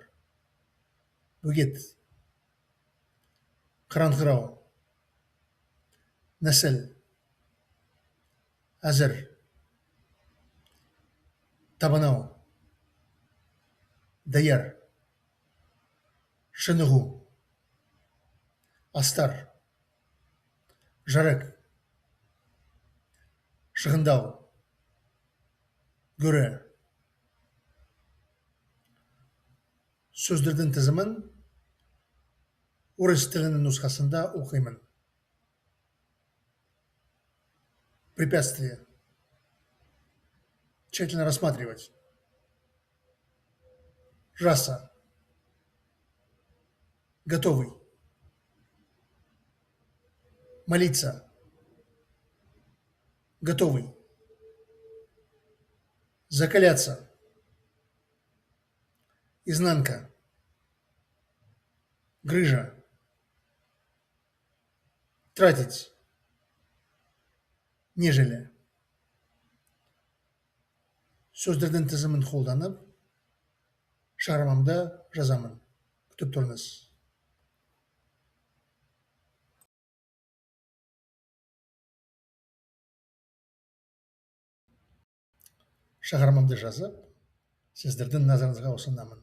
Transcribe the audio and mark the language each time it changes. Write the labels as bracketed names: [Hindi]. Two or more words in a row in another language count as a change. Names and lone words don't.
[Kazakh] Бөгет, қыраңқырау, нәсіл, әзір, табанау, даяр, шынығу, астар, жарық, шығындау, göre. Сөздердің тізімін орыс тілінің нұсқасында оқимын. [Russian] Препятствие. Тщательно рассматривать. Раса. Готовый. Молиться. Готовый. Закаляться. Изнанка. Грыжа. Тратить. Нежели. [Kazakh] Сөздердің тізімін қолданып, шығармамда жазамын. Күтіп тұрыңыз. Шығармамды жазып, сіздердің назарыңызға ұсынамын.